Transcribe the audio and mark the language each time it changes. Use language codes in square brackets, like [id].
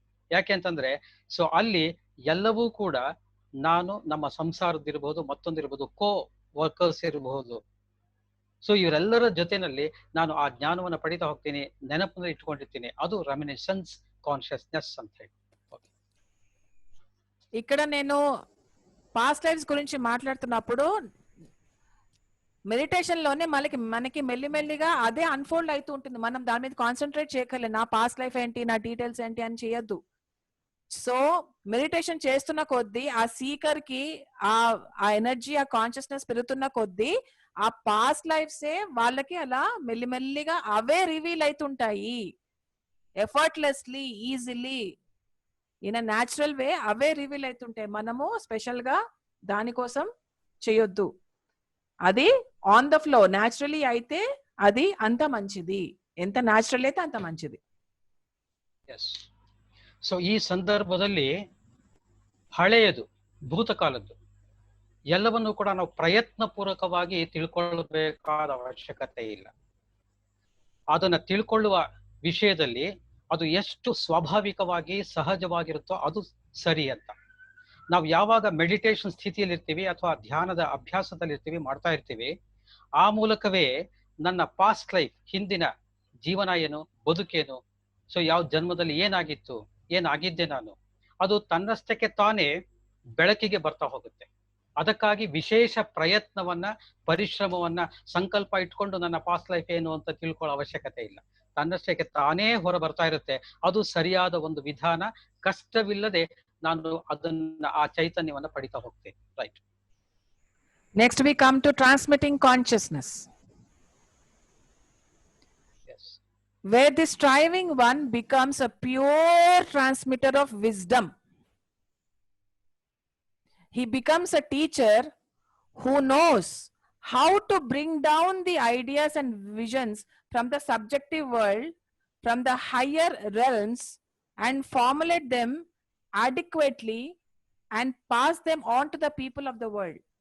[kn] ಯಾಕೆ ಅಂತಂದ್ರೆ, ಸೊ ಅಲ್ಲಿ ಎಲ್ಲವೂ ಕೂಡ ನಾನು ನಮ್ಮ ಸಂಸಾರದಿರ್ಬಹುದು, ಮತ್ತೊಂದಿರ್ಬಹುದು, ಕೋ ವರ್ಕರ್ಸ್ ಇರಬಹುದು, ಸೊ ಇವರೆಲ್ಲರ ಜೊತೆನಲ್ಲಿ ನಾನು ಆ ಜ್ಞಾನವನ್ನು ಪಡಿತಾ ಹೋಗ್ತೀನಿ, ನೆನಪಿನಲ್ಲಿ ಇಟ್ಕೊಂಡಿರ್ತೀನಿ. ಅದು ರೆಮಿನಿಸೆನ್ಸ್ ಕಾನ್ಶಿಯಸ್ನೆಸ್ ಅಂತ ಹೇಳಿ. [te] ఇక్కడ నేను పాస్ట్ లైఫ్స్ గురించి మాట్లాడుతున్నప్పుడు మెడిటేషన్ లోనే మనకి మెల్లిమెల్లిగా అదే అన్ఫోల్డ్ అవుతూ ఉంటుంది. మనం దాని మీద కాన్సన్ట్రేట్ చేయగలం. నా పాస్ట్ లైఫ్ ఏంటి, నా డీటెయిల్స్ ఏంటి అని చేయొద్దు. సో మెడిటేషన్ చేస్తున్న కొద్దీ ఆ సీకర్ కి ఆ ఎనర్జీ, ఆ కాన్షియస్నెస్ పెరుగుతున్న కొద్దీ ఆ పాస్ట్ లైఫ్సే వాళ్ళకి అలా మెల్లిమెల్లిగా అవే రివీల్ అవుతుంటాయి. [en] effortlessly, easily, in a natural way [te] away reveal అవుతుంటాయి. మనము స్పెషల్ గా దానికోసం చేయొద్దు. అది [en] on the flow naturally [te] అయితే అది అంత మంచిది. ఎంత న్యాచురల్ అయితే అంత మంచిది. [kn] ಸೊ ಈ ಸಂದರ್ಭದಲ್ಲಿ ಹಳೆಯದು, ಭೂತಕಾಲದ್ದು ಎಲ್ಲವನ್ನೂ ಕೂಡ ನಾವು ಪ್ರಯತ್ನ ಪೂರ್ವಕವಾಗಿ ತಿಳ್ಕೊಳ್ಳಬೇಕಾದ ಅವಶ್ಯಕತೆ ಇಲ್ಲ. ಅದನ್ನ ತಿಳ್ಕೊಳ್ಳುವ ವಿಷಯದಲ್ಲಿ ಅದು ಎಷ್ಟು ಸ್ವಾಭಾವಿಕವಾಗಿ ಸಹಜವಾಗಿರುತ್ತೋ ಅದು ಸರಿ ಅಂತ. ನಾವು ಯಾವಾಗ ಮೆಡಿಟೇಷನ್ ಸ್ಥಿತಿಯಲ್ಲಿ ಇರ್ತೀವಿ ಅಥವಾ ಧ್ಯಾನದ ಅಭ್ಯಾಸದಲ್ಲಿ ಇರ್ತೀವಿ, ಮಾಡ್ತಾ ಇರ್ತೀವಿ, ಆ ಮೂಲಕವೇ ನನ್ನ ಪಾಸ್ಟ್ ಲೈಫ್, ಹಿಂದಿನ ಜೀವನ ಏನು, ಬದುಕೇನು, ಸೊ ಯಾವ ಜನ್ಮದಲ್ಲಿ ಏನಾಗಿತ್ತು, ಏನಾಗಿದ್ದೆ ನಾನು, ಅದು ತನ್ನಷ್ಟಕ್ಕೆ ತಾನೇ ಬೆಳಕಿಗೆ ಬರ್ತಾ ಹೋಗುತ್ತೆ. ಅದಕ್ಕಾಗಿ ವಿಶೇಷ ಪ್ರಯತ್ನವನ್ನ, ಪರಿಶ್ರಮವನ್ನ, ಸಂಕಲ್ಪ ಇಟ್ಕೊಂಡು ನನ್ನ ಪಾಸ್ಟ್ ಲೈಫ್ ಏನು ಅಂತ ತಿಳ್ಕೊಳ್ಳೋ ಅವಶ್ಯಕತೆ ಇಲ್ಲ. ತನ್ನಷ್ಟಕ್ಕೆ ತಾನೇ ಹೊರ ಬರ್ತಾ ಇರುತ್ತೆ. ಅದು ಸರಿಯಾದ ಒಂದು ವಿಧಾನ. ಕಷ್ಟವಿಲ್ಲದೆ ನಾನು ಅದನ್ನ, ಆ ಚೈತನ್ಯವನ್ನ ಪಡಿತಾ ಹೋಗ್ತೇನೆ. [en] Right. Next we come to transmitting consciousness, Yes. where the striving one becomes a pure transmitter of wisdom. He becomes a teacher who knows how to bring down the ideas and visions from the subjective world, from the higher realms, and formulate them adequately and pass them on to the people of the world.